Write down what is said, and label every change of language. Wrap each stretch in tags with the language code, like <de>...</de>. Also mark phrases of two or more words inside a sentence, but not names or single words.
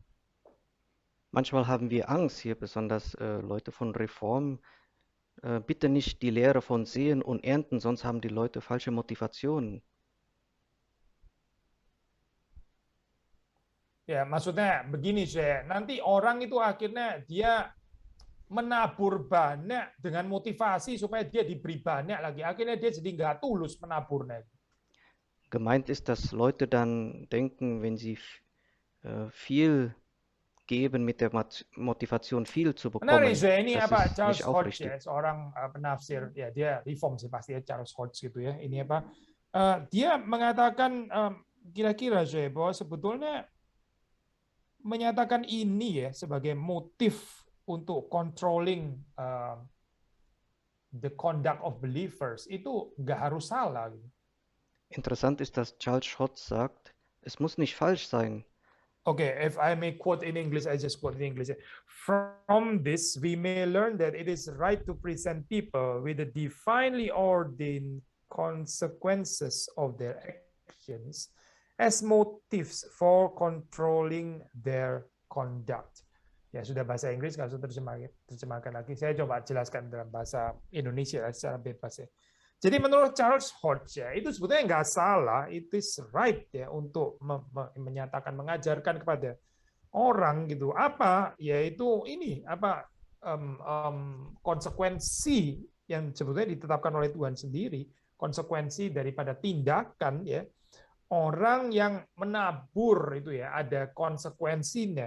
<de>Manchmal haben wir Angst hier, besonders Leute von Reform, bitte nicht die Lehre von Sehen und Ernten, sonst haben die Leute falsche Motivationen.</de> <id>Ya, maksudnya begini saya, nanti orang itu akhirnya dia menabur banyak dengan motivasi supaya dia diberi banyak lagi. Akhirnya dia jadi nggak tulus menaburnya.</id> <de>Gemeint ist, dass Leute dann denken, wenn sie viel geben mit der Motivation viel zu</de> <id>Menarik</id> <de>bekommen,</de> <id>saya ini</id> <de>das</de> <id>apa</id> <de>ist</de> <id>Charles</id> <de>nicht</de> <id>Hodge</id> <de>aufrichtig.</de> <id>ya, seorang penafsir ya dia reform sih pasti ya Charles Hodge gitu ya. Ini apa dia mengatakan kira-kira saya bahwa sebetulnya menyatakan ini ya sebagai motif untuk</id> <en>controlling the conduct of believers</en> <id>itu nggak harus salah.</id> <de>Interessant ist, dass Charles Schott sagt, es muss nicht falsch sein.</de> <en>Okay, if I may quote in English, I just quote in English. From this, we may learn that it is right to present people with the divinely ordained consequences of their actions as motives for controlling their conduct.</en> <id>Ya sudah bahasa Inggris, nggak usah terjemahkan lagi. Saya coba jelaskan dalam bahasa Indonesia secara bebas ya. Jadi menurut Charles Hodge ya, itu sebetulnya nggak salah,</id> <en>it is right</en> <id>ya untuk menyatakan mengajarkan kepada orang gitu apa yaitu ini apa konsekuensi yang sebetulnya ditetapkan oleh Tuhan sendiri, konsekuensi daripada tindakan ya orang yang menabur itu ya ada konsekuensinya.</id>